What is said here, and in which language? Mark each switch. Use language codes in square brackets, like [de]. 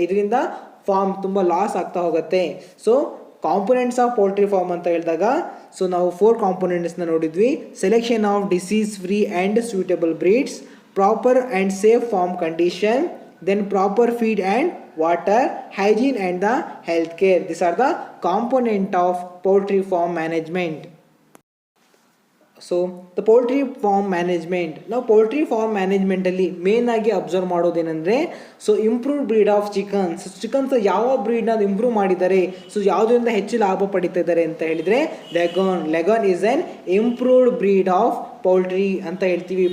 [kn] ಇದರಿಂದ ಫಾರ್ಮ್ ತುಂಬ ಲಾಸ್ ಆಗ್ತಾ ಹೋಗುತ್ತೆ. So [en] components of poultry farm [kn] ಅಂತ ಹೇಳಿದಾಗ ಸೊ ನಾವು 4 ಕಾಂಪೊನೆಂಟ್ಸ್ನ ನೋಡಿದ್ವಿ. [en] Selection of disease free and suitable breeds, proper and safe farm condition, then proper feed and water, hygiene and the health care. These are the component of poultry farm management. So the poultry farm management. [kn] ನಾವು poultry form ಮ್ಯಾನೇಜ್ಮೆಂಟಲ್ಲಿ main ಆಗಿ observe ಮಾಡೋದೇನೆಂದರೆ so improved bread of chickens ಯಾವ ಬ್ರೀಡ್ನ improve ಮಾಡಿದ್ದಾರೆ, so ಯಾವುದರಿಂದ ಹೆಚ್ಚು ಲಾಭ ಪಡಿತಾ ಇದ್ದಾರೆ ಅಂತ ಹೇಳಿದರೆ [en] Leghorn is an improved breed of poultry [kn] ಅಂತ ಹೇಳ್ತೀವಿ.